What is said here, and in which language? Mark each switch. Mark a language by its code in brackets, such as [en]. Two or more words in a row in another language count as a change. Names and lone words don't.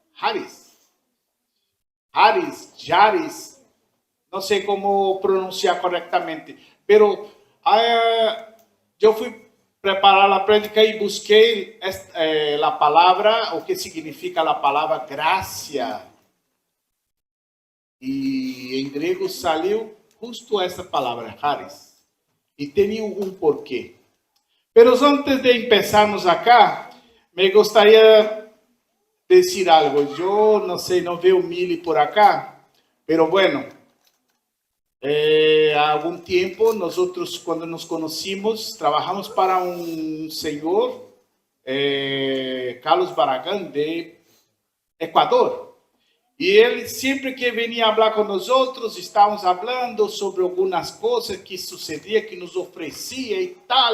[pt] Jaris, não sei como pronunciar corretamente, pero eu fui preparar a prédica e busquei a palavra, o que significa a palavra graça. E em grego saiu justo essa palavra, charis. E tem um porquê. [es] Pero antes de empezarmos acá, [pt] me gostaria de dizer algo. Eu não sei, não veo Mili [es] por acá, pero bueno, [pt] há algum tempo, nós outros, quando nos conhecimos, trabalhamos para um senhor, Carlos Barragán, de Equador. E ele, sempre que vinha falar com nós outros, estávamos falando sobre algumas coisas que sucedia, que nos oferecia e tal.